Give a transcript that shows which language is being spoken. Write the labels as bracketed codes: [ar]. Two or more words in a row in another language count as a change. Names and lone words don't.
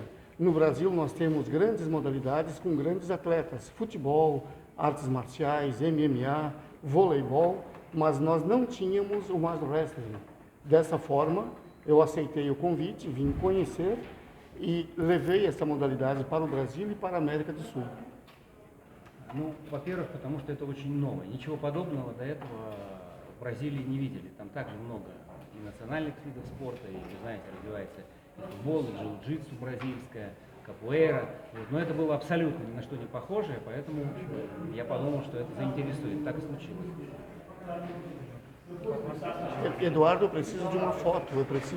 [pt] No Brasil nós temos grandes modalidades com grandes atletas, futebol, artes marciais, MMA, voleibol, mas nós não tínhamos o [en] mass wrestling. [pt] Dessa forma, eu aceitei o convite, vim conhecer e levei essa modalidade para o Brasil e para a América do Sul. [ru] Ну, во-первых, потому что это очень новое. Ничего подобного до этого в Бразилии не видели. Там также много и национальных видов спорта, и, вы знаете, развивается и футбол, и джиу-джитсу бразильская, капуэра. Но это было абсолютно ни на что не похожее, поэтому я подумал, что это заинтересует. Так и случилось. [pt] Eduardo, eu preciso de uma foto, eu preciso